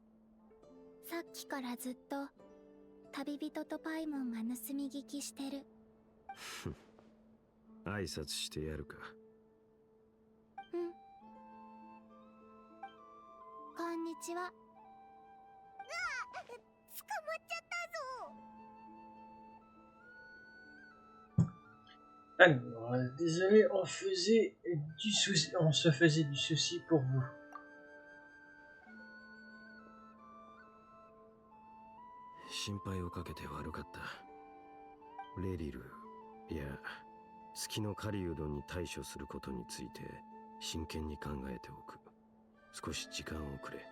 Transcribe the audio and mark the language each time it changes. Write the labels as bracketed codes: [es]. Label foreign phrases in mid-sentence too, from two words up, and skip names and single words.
[ja] さっきからずっと旅人とパイモンが盗み聞きしてる。挨拶してやるか。うん。こんにちは。捕まっちゃったぞ。 [fr] Alors, désolé, on se faisait du souci pour vous. [ja] 心配をかけて悪かった。レリル、いや、月の狩人に対処することについて真剣に考えておく。少し時間をくれ。